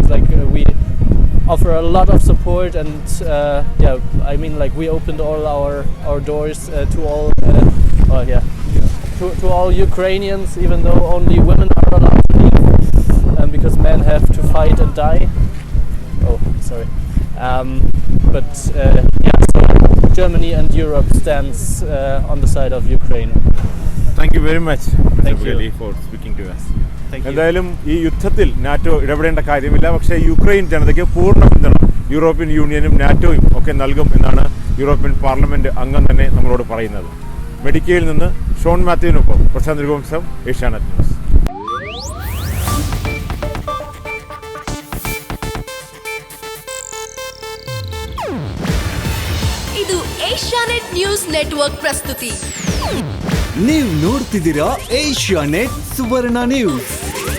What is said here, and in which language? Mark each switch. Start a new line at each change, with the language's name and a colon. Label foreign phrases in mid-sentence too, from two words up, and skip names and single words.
English: Like we offer a lot of support, and I mean, like we opened all our doors to all to all Ukrainians, even though only women are allowed to leave, because men have to fight and die. So Germany and Europe stands on the side of Ukraine. Thank you very much Thank you. for speaking to us. Thank you.
Malayalam: എന്തായാലും ഈ യുദ്ധത്തിൽ നാറ്റോ ഇടപെടേണ്ട കാര്യമില്ല, പക്ഷേ യുക്രൈൻ ജനതയ്ക്ക് പൂർണ്ണ പിന്തുണ യൂറോപ്യൻ യൂണിയനും നാറ്റോയും ഒക്കെ നൽകും എന്നാണ് യൂറോപ്യൻ പാർലമെന്റ് അംഗം തന്നെ നമ്മളോട് പറയുന്നത്. മെഡിക്കയിൽ നിന്ന് ഷോൺ മാത്യുവിനൊപ്പം പ്രശാന്ത് രഘുവംശം, ഏഷ്യാനെറ്റ് ന്യൂസ്.
Kannada: ಇದು ಏಷ್ಯಾನೆಟ್ ನ್ಯೂಸ್ ನೆಟ್ವರ್ಕ್ ಪ್ರಸ್ತುತಿ. ನೀವು ನೋಡ್ತಿದ್ದೀರಾ ಏಷ್ಯಾನೆಟ್ ಸುವರ್ಣ ನ್ಯೂಸ್.